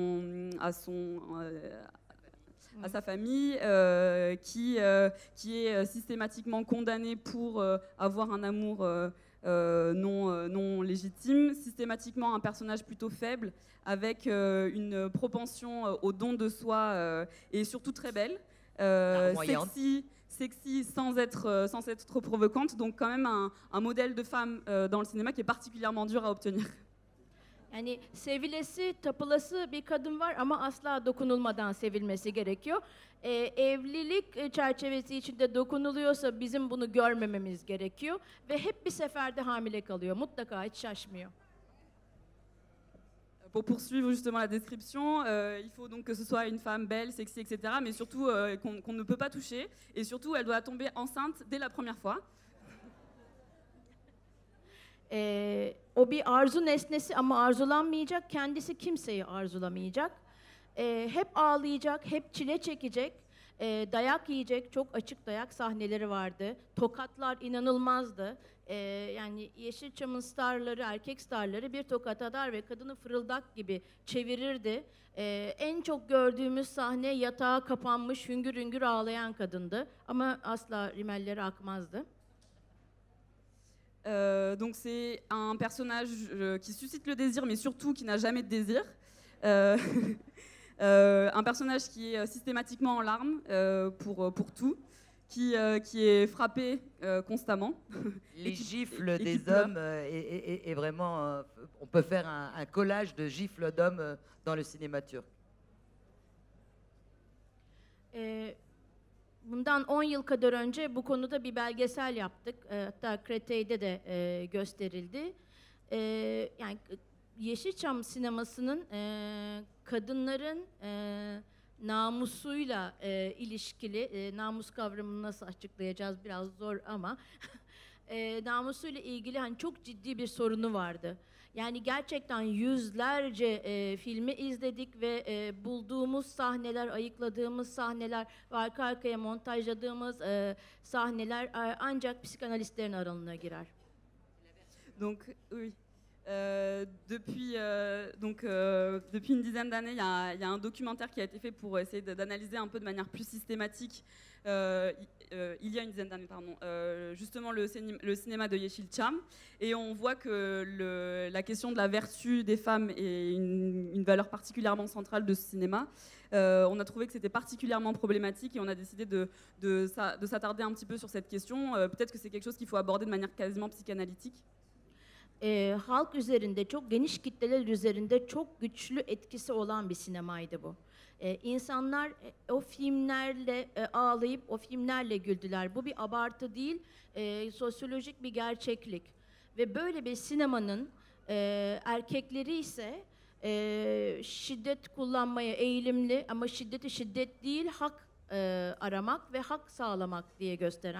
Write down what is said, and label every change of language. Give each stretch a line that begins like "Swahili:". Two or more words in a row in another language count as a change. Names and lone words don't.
French: sa famille, qui est systématiquement condamnée pour avoir un amour non légitime, systématiquement un personnage plutôt faible, avec une propension au don de soi et surtout très belle, sexy sans être trop provocante, donc quand même un modèle de femme dans le cinéma qui est particulièrement dur à obtenir.
Turkish: Yani sevilesi, tapılası bir kadın var ama asla dokunulmadan sevilmesi gerekiyor. Evlilik çerçevesi içinde dokunuluyorsa bizim bunu görmememiz gerekiyor ve hep bir seferde hamile kalıyor. Mutlaka hiç şaşmıyor.
French: Pour poursuivre justement la description, il faut donc que ce soit une femme belle, sexy, etc., mais surtout qu'on ne peut pas toucher, et surtout elle doit tomber enceinte dès la première fois.
Turkish: O bir arzu nesnesi ama arzulanmayacak, kendisi kimseyi arzulamayacak. Hep ağlayacak, hep çile çekecek, dayak yiyecek, çok açık dayak sahneleri vardı. Tokatlar inanılmazdı. Yani Yeşilçam'ın starları, erkek starları bir tokat atar ve kadını fırıldak gibi çevirirdi. En çok gördüğümüz sahne yatağa kapanmış, hüngür hüngür ağlayan kadındı. Ama asla rimelleri akmazdı.
French: Donc c'est un personnage qui suscite le désir, mais surtout qui n'a jamais de désir. Un personnage qui est systématiquement en larmes pour tout, qui est frappé constamment. Les gifles des hommes est vraiment... on peut faire un collage de gifles d'hommes dans le cinéma turc.
Turkish: Bundan 10 yıl kadar önce bu konuda bir belgesel yaptık. Hatta Kretey'de de gösterildi. Yani Yeşilçam sinemasının kadınların namusuyla ilişkili, namus kavramını nasıl açıklayacağız biraz zor ama namusuyla ilgili hani çok ciddi bir sorunu vardı. Yani gerçekten yüzlerce filmi izledik ve bulduğumuz sahneler, ayıkladığımız sahneler ve arka arkaya montajladığımız sahneler ancak psikanalistlerin aralığına girer.
French: Donc, oui. Depuis une dizaine d'années, il y a un documentaire qui a été fait pour essayer d'analyser un peu de manière plus systématique, il y a une dizaine d'années, pardon, justement le cinéma de Yeşilçam, et on voit que la question de la vertu des femmes est une valeur particulièrement centrale de ce cinéma. On a trouvé que c'était particulièrement problématique et on a décidé de s'attarder un petit peu sur cette question. Peut-être que c'est quelque chose qu'il faut aborder de manière quasiment psychanalytique.
Turkish: Halk üzerinde, çok geniş kitleler üzerinde çok güçlü etkisi olan bir sinemaydı bu. İnsanlar o filmlerle ağlayıp o filmlerle güldüler. Bu bir abartı değil, sosyolojik bir gerçeklik. Ve böyle bir sinemanın erkekleri ise şiddet kullanmaya eğilimli ama şiddeti şiddet değil, hak aramak ve hak sağlamak diye gösteren.